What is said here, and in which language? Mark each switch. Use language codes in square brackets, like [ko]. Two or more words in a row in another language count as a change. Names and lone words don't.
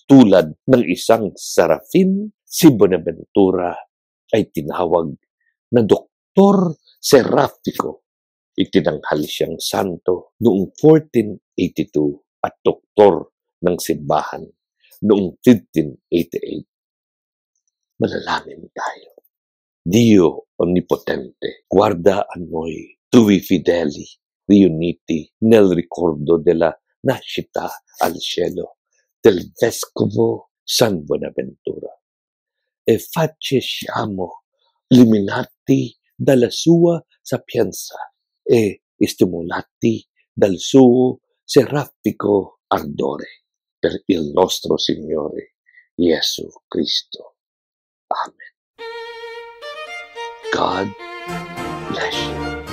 [tl] Tulad ng isang Serafin, si Bonaventura ay tinawag na Doktor Serafico. Itinanghal siyang santo noong 1482 at doktor ng simbahan noong 1588. Manalangin tayo. [it] Dio Onnipotente, guarda a noi, tui fideli, riuniti nel ricordo della nascita al cielo del Vescovo San Bonaventura, e facciamo illuminati dalla sua sapienza e stimolati dal suo serafico ardore, per il nostro Signore Gesù Cristo. [en] Amen. God bless you.